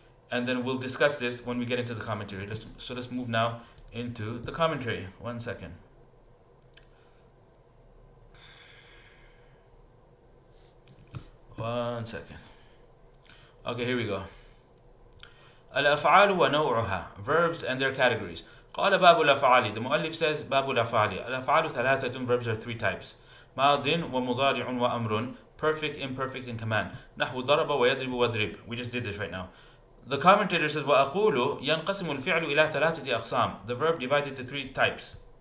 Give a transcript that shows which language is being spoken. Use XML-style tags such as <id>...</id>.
<en>And then we'll discuss this when we get into the commentary. Let's move now into the commentary. 1 second. Okay, here we go.</en> <ar>الأفعال ونوعها,</ar> <en>verbs and their categories.</en> <ar>قال باب الأفعال, the مؤلف says باب الأفعال. الأفعال ثلاثة,</ar> <en>verbs are 3 types.</en> <ar>ماض ومضارع وأمر,</ar> <en>perfect, imperfect, and command.</en> <ar>نحو ضرب ويضرب وضرب.</ar> <en>We just did this right now. The commentator says</en> <ar>وأقول ينقسم الفعل إلى 3 أقسام.</ar> <en>The verb divided into 3 types.</en>